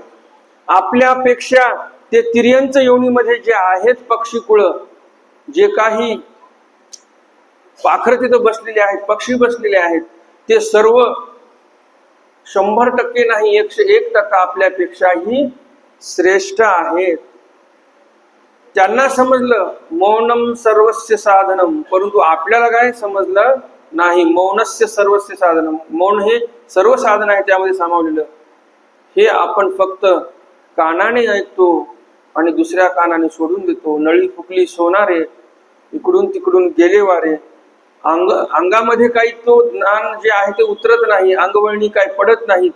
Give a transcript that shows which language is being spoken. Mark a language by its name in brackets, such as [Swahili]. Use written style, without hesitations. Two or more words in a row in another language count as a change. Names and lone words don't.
[Marathi] आपल्यापेक्षा ते तिर्यंच योनीमध्ये जे आहेत पक्षीकुळ, जे काही पाखर तिथं बसलेले आहेत, पक्षी बसलेले आहेत, ते सर्व 100% नाही 101% आपल्यापेक्षाही श्रेष्ठ आहेत. त्यांना समजलं [Sanskrit] मौनम सर्वस्य साधनम, [Marathi] परंतु आपल्याला काय समजलं नाही. [Sanskrit] मौनस्य सर्वस्य साधनम, [Marathi] मौन हे सर्व साधन आहे त्यामध्ये सामावलेलं. हे आपण फक्त कानाने ऐकतो आणि दुसऱ्या कानाने सोडून देतो. नळी फुकली सोनारे, इकडून तिकडून गेले वारे. अंगामध्ये काही तो ज्ञान जे आहे ते उतरत नाही, अंगवळणी काही पडत नाही.